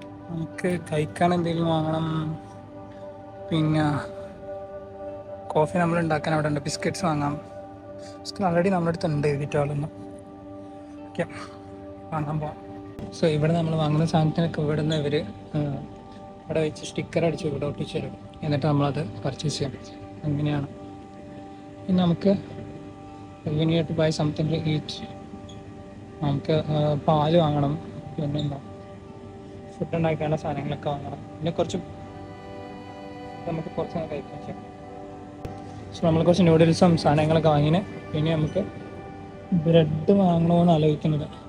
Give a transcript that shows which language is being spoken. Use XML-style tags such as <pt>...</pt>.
<ml>നമുക്ക് കഴിക്കാൻ എന്തെങ്കിലും വാങ്ങണം. പിന്നെ കോഫി നമ്മൾ ഉണ്ടാക്കാൻ അവിടെ ഉണ്ട്. ബിസ്ക്കറ്റ്സ് വാങ്ങാം. ബിസ്ക്കറ്റ് ഓൾറെഡി നമ്മുടെ അടുത്ത് ഉണ്ട് എഴുതിയിട്ടാളൊന്നും. ഓക്കെ, വാങ്ങാൻ പോവാം. സോ ഇവിടെ നമ്മൾ വാങ്ങുന്ന സാധനത്തിനൊക്കെ ഇവിടെ നിന്ന് ഇവർ ഇവിടെ വെച്ച് സ്റ്റിക്കർ അടിച്ച് ഇവിടെ ഒട്ടിച്ച് തരും. എന്നിട്ട് നമ്മളത് പർച്ചേസ് ചെയ്യാം. അങ്ങനെയാണ്. പിന്നെ നമുക്ക്</ml> <en>you need to buy something to eat.</en> <ml>നമുക്ക് പാല് വാങ്ങണം. പിന്നെ എന്താ ഫുഡ് ഉണ്ടാക്കാനുള്ള സാധനങ്ങളൊക്കെ വാങ്ങണം. പിന്നെ നമുക്ക് കുറച്ച് കഴിക്കാൻ ചെയ്യാം. സോ നമ്മൾ കുറച്ച് നൂഡിൽസും സാധനങ്ങളൊക്കെ വാങ്ങിന്. പിന്നെ നമുക്ക് ബ്രെഡ് വാങ്ങണമെന്ന് ആലോചിക്കുന്നത്.</ml>